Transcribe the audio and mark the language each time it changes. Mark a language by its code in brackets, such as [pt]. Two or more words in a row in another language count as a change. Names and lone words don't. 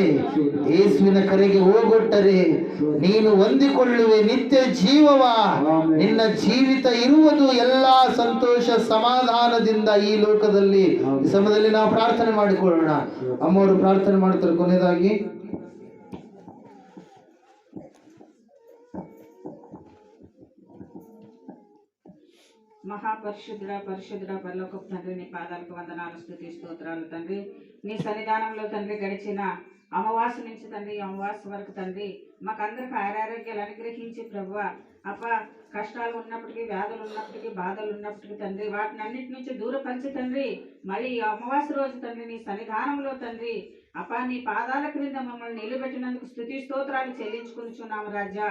[kn] ಯೇಸುವಿನ ಕರೆಗೆ ಹೋಗೊಟ್ಟರೆ ನೀನು ಹೊಂದಿಕೊಳ್ಳುವೆ ನಿತ್ಯ ಜೀವವ. ನಿನ್ನ ಜೀವಿತ ಇರುವುದು ಎಲ್ಲಾ ಸಂತೋಷ ಸಮಾಧಾನದಿಂದ ಈ ಲೋಕದಲ್ಲಿ. ಈ ಸಮಯದಲ್ಲಿ ನಾವು ಪ್ರಾರ್ಥನೆ ಮಾಡಿಕೊಳ್ಳೋಣ. ಅಮ್ಮವರು ಪ್ರಾರ್ಥನೆ ಮಾಡ್ತಾರೆ. ಕೊನೆಯದಾಗಿ [te] మహాపరిశుద్ధుడ పరిశుద్ధుడ పరలోకపు తండ్రి, నీ పాదాలకు వందనాలు, స్తుతి స్తోత్రాలు తండ్రి. నీ సన్నిధానంలో తండ్రి గడిచిన అమావాస్య నుంచి తండ్రి అమావాస్య వరకు తండ్రి మాకందరికి ఆరోగ్యాలు అనుగ్రహించి ప్రభువా అప్ప కష్టాలు ఉన్నప్పటికీ, వ్యాధులు ఉన్నప్పటికీ, బాధలు ఉన్నప్పటికీ తండ్రి వాటిని అన్నిటి నుంచి దూరపరిచి తండ్రి మరి అమావాస్య రోజు తండ్రి నీ సన్నిధానంలో తండ్రి అప్ప నీ పాదాల క్రింద మమ్మల్ని నిలబెట్టినందుకు స్తుతి స్తోత్రాలు చెల్లించుకుంటున్నాము రాజా.